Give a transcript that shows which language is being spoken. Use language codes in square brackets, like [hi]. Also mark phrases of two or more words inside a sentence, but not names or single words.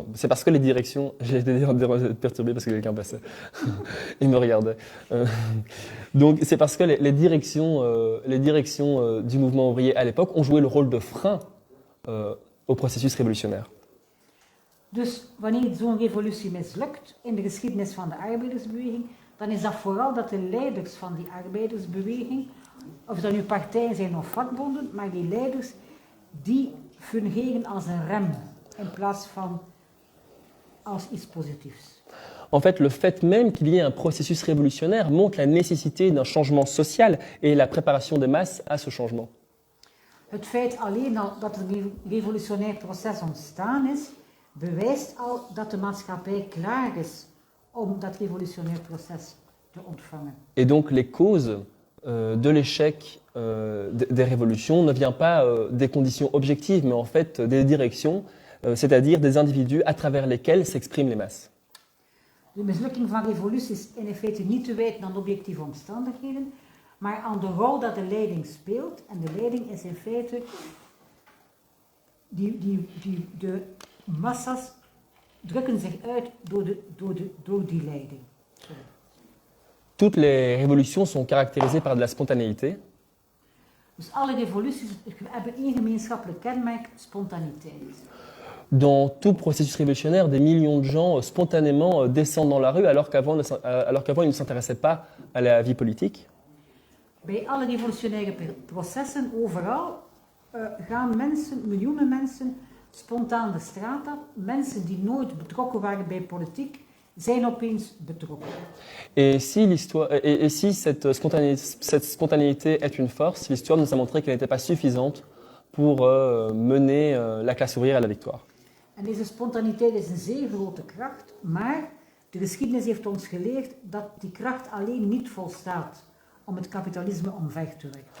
[fr] C'est parce que les directions, j'ai été perturbé parce que quelqu'un passait, il me regardait. Donc c'est parce que les directions du mouvement ouvrier à l'époque ont joué le rôle de frein au processus révolutionnaire. [nl] Dus wanneer zo'n revolutie mislukt in de geschiedenis van de arbeidersbeweging, dan is dat vooral dat de leiders van die arbeidersbeweging, of dat nu partijen zijn of vakbonden, maar die leiders, die fungeren als een rem in plaats van als iets positiefs. [fr] En fait, le fait même qu'il y ait un processus révolutionnaire montre la nécessité d'un changement social et la préparation des masses à ce changement. [nl] Het feit alleen al dat een revolutionair proces ontstaan is, bewijst al dat de maatschappij klaar is om dat revolutionair proces te ontvangen. [fr] Et donc les causes de l'échec des révolutions ne viennent pas des conditions objectives, mais en fait des directions, c'est-à-dire des individus à travers lesquels s'expriment les masses. [nl] De mislukking van revoluties is in feite niet te wijten aan objectieve omstandigheden, maar aan de rol dat de leiding speelt. En de leiding is in feite de massa's drukken zich uit door die leiding. [fr] Toutes les révolutions sont caractérisées par de la spontanéité. [nl] Dus alle revoluties hebben één gemeenschappelijk kenmerk, spontaniteit. [fr] Dans tout processus révolutionnaire, des millions de gens spontanément descendent dans la rue alors qu'avant ils ne s'intéressaient pas à la vie politique. [nl] Bij alle revolutionaire processen overal gaan mensen, miljoenen mensen, spontaan de straat op. Mensen die nooit betrokken waren bij politiek, zijn opeens betrokken. [fr] Et si cette spontanéité est une force, l'histoire nous a montré qu'elle n'était pas suffisante pour mener la classe ouvrière à la victoire. [nl] En deze spontaniteit is een zeer grote kracht, maar de geschiedenis heeft ons geleerd dat die kracht alleen niet volstaat om het kapitalisme omver te werken.